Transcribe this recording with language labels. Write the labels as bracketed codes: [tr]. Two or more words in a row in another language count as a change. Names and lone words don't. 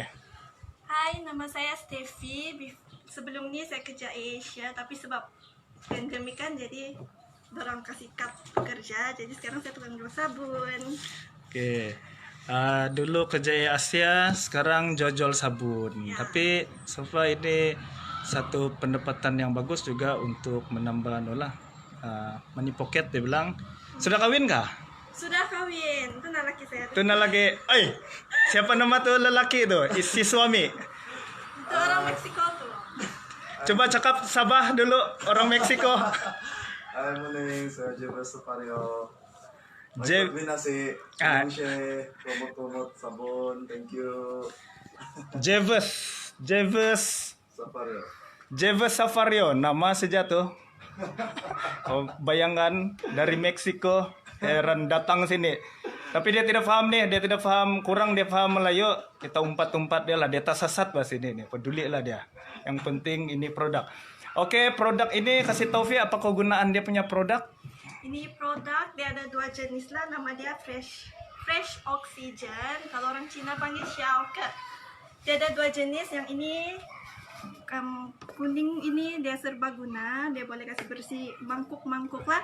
[ms] Hai, nama saya Steffi. Sebelum ini saya kerja Asia, tapi sebab pandemi kan jadi orang kasih cut kerja, jadi sekarang saya tukang jual sabun. Oke. Dulu kerja Asia, sekarang jual sabun. Ya. Tapi [en] so far [ms] ini satu pendapatan yang bagus juga untuk menambah [en] money pocket [ms] dia bilang. Sudah kawin kah? Sudah kawin, itu laki saya. Itu lagi. Siapa nama tuh lelaki itu? Si suami. Itu orang Meksiko tuh. Coba cakap Sabah dulu, orang Meksiko. [en] Hi, morning. [ms] Saya Jebes Sapario. Jeb- Nasi, promote sabun. [en] Thank you. [ms] Jeves Sapario. nama saja tuh. Oh, bayangkan dari Meksiko heran datang sini. Tapi dia tidak paham nih, dia tidak paham, kurang dia paham Melayu. Kita umpat-umpat dia lah, dia tak sasat bahas ini nih, peduli lah dia. Yang penting ini produk. Oke, produk ini kasih tahu Vi apa kegunaan dia punya produk? Ini produk, dia ada dua jenis lah, nama dia Fresh Oxygen. Kalau orang Cina panggil Xiaoke. Dia ada dua jenis, yang ini kuning ini dia serbaguna, dia boleh kasih bersih mangkuk-mangkuk lah.